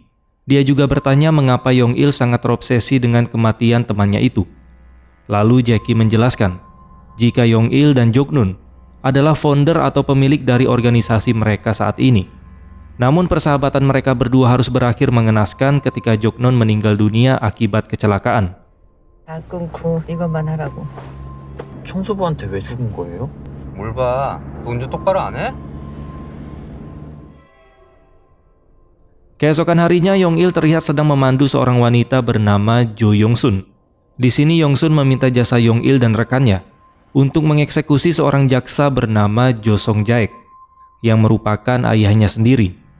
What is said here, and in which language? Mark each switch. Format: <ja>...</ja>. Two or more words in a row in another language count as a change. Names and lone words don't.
<id>Dia juga bertanya mengapa Yong-il sangat terobsesi dengan kematian temannya itu. Lalu Jackie menjelaskan jika Yong-il dan Jok-nun adalah founder atau pemilik dari organisasi mereka saat ini. Namun persahabatan mereka berdua harus berakhir mengenaskan ketika Joknon meninggal dunia akibat kecelakaan.</id> <ko>다 끊고 이것만 하라고. 청소부한테 왜 죽은 거예요? 뭘 봐. 너 운전 똑바로 안 해?</ko> <id>Keesokan harinya, Yong-il terlihat sedang memandu seorang wanita bernama Jo Yong-sun. Di sini Yong-sun meminta jasa Yong-il dan rekannya untuk mengeksekusi seorang jaksa bernama Jo Song-jaek yang merupakan ayahnya sendiri.</id>